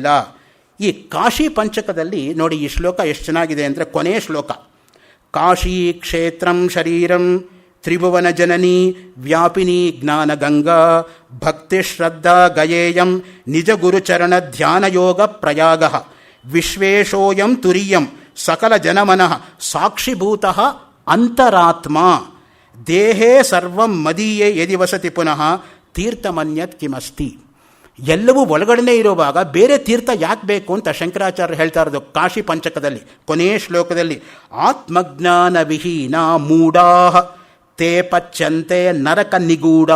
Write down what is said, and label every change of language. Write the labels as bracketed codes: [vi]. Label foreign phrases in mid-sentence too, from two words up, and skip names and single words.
[kn] ಈ ಕಾಶಿ ಪಂಚಕದಲ್ಲಿ ನೋಡಿ, ಈ ಶ್ಲೋಕ ಎಷ್ಟು ಚೆನ್ನಾಗಿದೆ ಅಂದರೆ, ಕೊನೆಯ ಶ್ಲೋಕ, [sa] ಕಾಶಿ ಕ್ಷೇತ್ರಂ ಶರೀರಂ ತ್ರಿಭುವನ ಜನನಿ ವ್ಯಾಪಿನಿ ಜ್ಞಾನ ಗಂಗಾ ಭಕ್ತಿ ಶ್ರದ್ಧಾ ಗಯೇಯಂ ನಿಜ ಗುರುಚರಣ ಧ್ಯಾನಯೋಗ ಪ್ರಯಾಗ ವಿಶ್ವೇಶೋಯಂ ತುರಿಯಂ ಸಕಲ ಜನಮನಃ ಸಾಕ್ಷಿಭೂತಃ ಅಂತರಾತ್ಮ ದೇಹೇ ಸರ್ವಂ ಮದೀಯೇ ಯದಿ ವಸತಿ ಪುನಃ ತೀರ್ಥಮನ್ಯತ್ ಕಿಮಸ್ತಿ. [kn] ಎಲ್ಲವೂ ಒಳಗಡೆ ಇರುವಾಗ ಬೇರೆ ತೀರ್ಥ ಯಾಕೆ ಬೇಕು ಅಂತ ಶಂಕರಾಚಾರ್ಯ ಹೇಳ್ತಾ ಇರೋದು ಕಾಶಿ ಪಂಚಕದಲ್ಲಿ ಕೊನೆಯ ಶ್ಲೋಕದಲ್ಲಿ. [sa] ಆತ್ಮಜ್ಞಾನ ವಿಹೀನ ಮೂಢಾ ತೇ ಪಚ್ಯಂತೆ ನರಕ ನಿಗೂಢಾ.